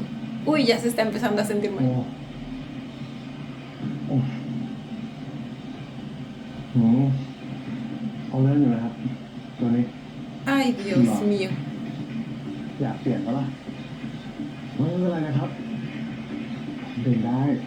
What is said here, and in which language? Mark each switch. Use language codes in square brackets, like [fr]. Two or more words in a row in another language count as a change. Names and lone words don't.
[es] Uy, ya se está empezando a sentir โอ้ mal. [th] โอ้เขาเล่นอยู่นะครับ ตัวนี้ [es] Ay, Dios No. mío. [th] อยากเปลี่ยนปะล่ะไม่เป็นไรนะครับเดินได้